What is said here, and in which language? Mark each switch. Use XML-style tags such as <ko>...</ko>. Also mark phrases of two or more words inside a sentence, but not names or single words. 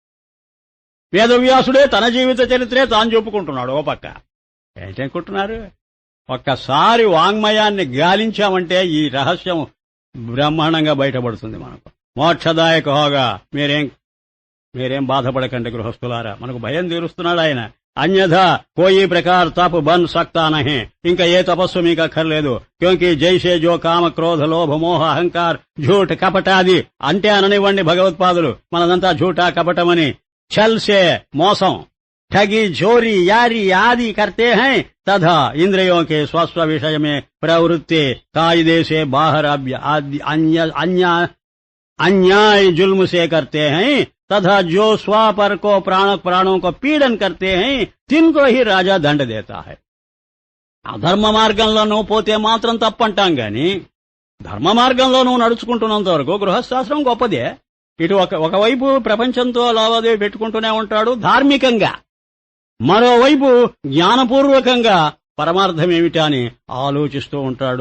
<te>వేదవ్యాసుడే తన జీవిత చరిత్రే తాను చెప్పుకుంటున్నాడు. ఓ పక్క ఏంటనుకుంటున్నారు? ఒక్కసారి వాంగ్మయాన్ని గాలించామంటే ఈ రహస్యం బ్రహ్మాండంగా బయటపడుతుంది మనకు.</te> <hi>मोक्षदायक होगा</hi> <te>మీరేం మీరేం బాధపడకండి గృహస్థులారా, మనకు భయం తీరుస్తున్నాడు ఆయన.</te> <hi>अन्यथा कोई प्रकार तप बन सकता नहीं,</hi> <te>ఇంకా ఏ తపస్సు మీకు అక్కర్లేదు.</te> <hi>क्योंकि जैसे जो काम क्रोध लोभ मोह अहंकार झूठ कपटादि</hi> <te>అంటే అననివ్వండి భగవత్పాదులు, మనదంతా ఝూటా కపటమని.</te> <hi>छल से</hi> <te>మోసం,</te> <hi>ठगी चोरी यारी आदि करते हैं तथा इंद्रियों के स्वस्व विषय में प्रवृत्ति कायदे से बाहर अन्याय जुल्म से करते हैं तथा जो स्व पर को प्राणों को पीड़न करते हैं तिनको ही राजा दंड देता है.</hi> <te>అధర్మ మార్గంలో నువ్వు పోతే మాత్రం తప్పంటాం గాని ధర్మ మార్గంలో నువ్వు నడుచుకుంటున్నంత వరకు గృహస్థాశ్రం గొప్పదే. ఇటు ఒకవైపు ప్రపంచంతో లావాదేవీ పెట్టుకుంటూనే ఉంటాడు ధార్మికంగా, మరోవైపు జ్ఞానపూర్వకంగా పరమార్థమేమిటా అని ఆలోచిస్తూ ఉంటాడు.</te>